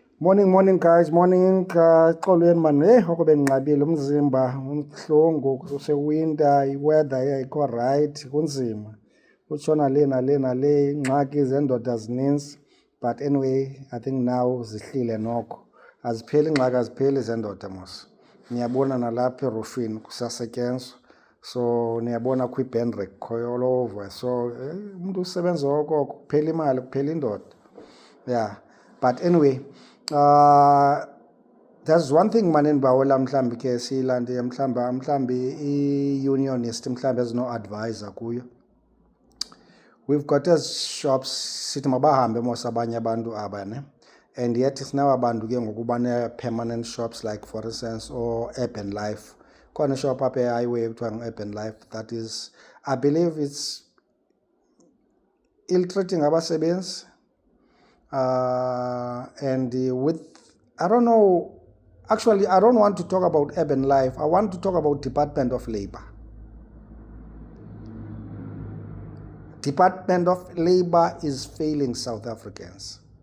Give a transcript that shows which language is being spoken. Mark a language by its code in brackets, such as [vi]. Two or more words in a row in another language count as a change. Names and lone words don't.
[en] Morning guys, morning xolweni man. [xh] Oko benginqabile umzimba umhlungu kusewinter, iweather ayikho right, kunzima. Kutshona le nale ingxaki zendoda zininzi, [en] but anyway, I think now [xh] zihlile noko. Azipheli ingxaki, azipheli zendoda mos. Niyabona nalapha erufini kusasetyenzwa. So niyabona kwi-band rekhoyo [en] all over. [xh] So umuntu usebenza okoko, kuphela imali, kuphela indoda. [en] Yeah, but anyway, there's one thing [xh] manje endibawela mhlambi ke siyilande mhlambi i-unionist mhlambi ezino-advisor kuyo. [en] We've got as shops [xh] sithi mabahambe mos abanye abantu aba ne, [en] and yet [xh] sinawo abantu ke ngoku bane-permanent shops [en] like for instance or [xh] Urban Life. Khona shop apha e-highway ekuthiwa ngu-Urban Life [en] that is, I believe it's ill-treating [xh] abasebenzi. [en] And with, I don't know, actually I don't want to talk about Urban Life, I want to talk about Department of Labor. Department of Labor is failing South Africans.